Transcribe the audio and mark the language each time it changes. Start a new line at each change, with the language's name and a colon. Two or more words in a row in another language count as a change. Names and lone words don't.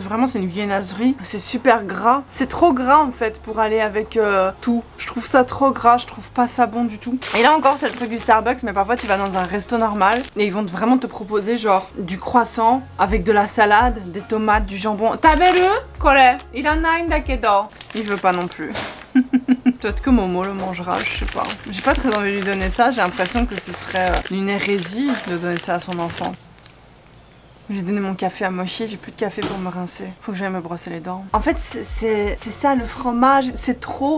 French: Vraiment, c'est une viennoiserie. C'est super gras. C'est trop gras en fait pour aller avec tout. Je trouve ça trop gras. Je trouve pas ça bon du tout. Et là encore, c'est le truc du Starbucks. Mais parfois, tu vas dans un resto normal et ils vont vraiment te proposer genre du croissant avec de la salade, des tomates, du jambon.
Japanese: 食べる？これ? いらないだけど.
French: Il veut pas non plus. Peut-être que Momo le mangera, je sais pas. J'ai pas très envie de lui donner ça, j'ai l'impression que ce serait une hérésie de donner ça à son enfant. J'ai donné mon café à Mochi, j'ai plus de café pour me rincer. Faut que j'aille me brosser les dents. En fait, c'est ça le fromage, c'est trop.